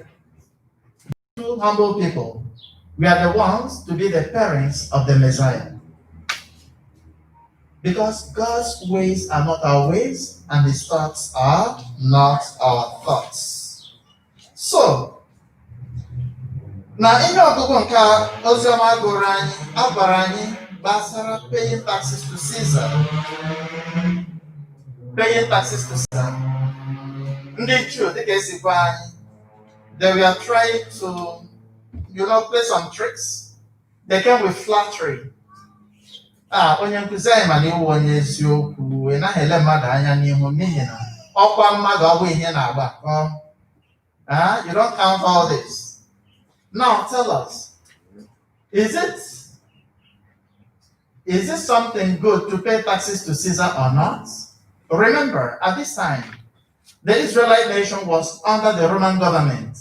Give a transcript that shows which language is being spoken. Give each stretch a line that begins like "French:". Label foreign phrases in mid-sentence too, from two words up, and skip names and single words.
English: Two humble people. We are the ones to be the parents of the Messiah. Because God's ways are not our ways, and his thoughts are not our thoughts. So,
Igbo: na ihe ọgụgụ nke oziọma gụrụ anyị abara anyị gbasara
English: paying taxes to Caesar. Paying taxes to Caesar.
Igbo: Ndị Jew, dịka esi gwa anyị,
English: they were trying to, play some tricks. They came with flattery.
Igbo: Onye nkụzi anyị ma na iwu onye eziokwu, naghị ele mmadụ anya n'ihu n'ihi na ọkwa mmadụ ọ bụ ihe na-agba.
English: You don't count all this. Now tell us, is it something good to pay taxes to Caesar or not? Remember, at this time, the Israelite nation was under the Roman government.